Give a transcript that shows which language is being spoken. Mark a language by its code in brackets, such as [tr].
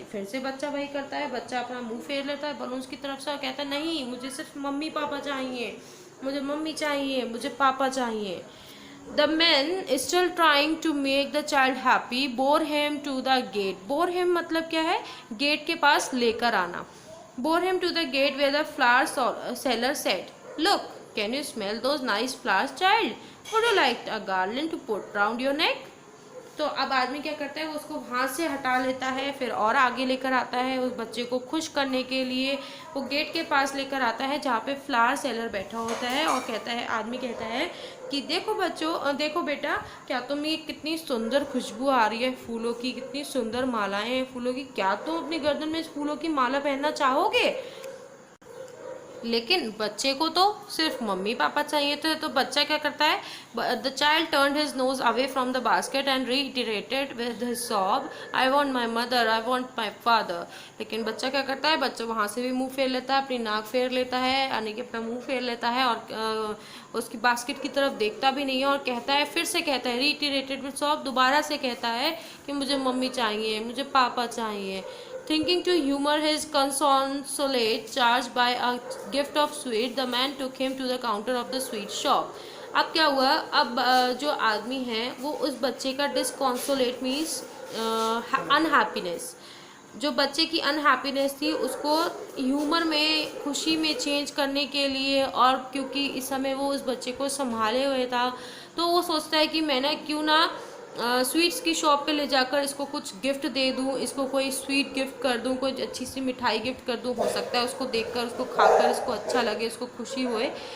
[hi] फिर से बच्चा वही करता है, बच्चा अपना मुंह फेर लेता है बलून्स की तरफ से और कहता है, नहीं मुझे सिर्फ मम्मी पापा चाहिए, मुझे मम्मी चाहिए, मुझे पापा चाहिए। [en] The man still trying to make the child happy bore him to the gate. Bore him [hi] मतलब क्या है, गेट के पास लेकर आना। [en] Bore him to the gate where the flower seller said, look can you smell those nice flowers, child? Would you like a garland to put round your neck? [hi] तो अब आदमी क्या करता है, वो उसको हाथ से हटा लेता है, फिर और आगे लेकर आता है उस बच्चे को खुश करने के लिए। वो गेट के पास लेकर आता है जहाँ पे फ्लावर सेलर बैठा होता है, और कहता है, आदमी कहता है कि देखो बच्चों, देखो बेटा, क्या तुम, ये कितनी सुंदर खुशबू आ रही है फूलों की, कितनी सुंदर मालाएं हैं फूलों की, क्या तुम अपनी गर्दन में इस फूलों की माला पहनना चाहोगे? लेकिन बच्चे को तो सिर्फ मम्मी पापा चाहिए थे, तो बच्चा क्या करता है, [en] The child turned his nose away from the basket and reiterated with his sob, I want my mother, I want my father. [hi] लेकिन बच्चा क्या करता है, बच्चा वहाँ से भी मुंह फेर लेता है, अपनी नाक फेर लेता है, यानी कि अपना मुंह फेर लेता है, और उसकी बास्केट की तरफ देखता भी नहीं है, और कहता है, फिर से कहता है, [en] reiterated with sob, [hi] दोबारा से कहता है कि मुझे मम्मी चाहिए, मुझे पापा चाहिए। [en] Thinking to humor his consolate charge by a gift of sweet, the man took him to the counter of the sweet shop. [hi] अब क्या हुआ, अब जो आदमी है वो उस बच्चे का [en] disconsolate means unhappiness, [hi] जो बच्चे की अनहैप्पीनेस थी उसको ह्यूमर में, खुशी में चेंज करने के लिए, और क्योंकि इस समय वो उस बच्चे को संभाले हुए था, तो वो सोचता है कि मैं ना क्यों ना स्वीट्स की शॉप पे ले जाकर इसको कुछ गिफ्ट दे दूँ, इसको कोई स्वीट गिफ्ट कर दूँ, कोई अच्छी सी मिठाई गिफ्ट कर दूँ, हो सकता है उसको देखकर, उसको खाकर इसको अच्छा लगे, उसको खुशी होए।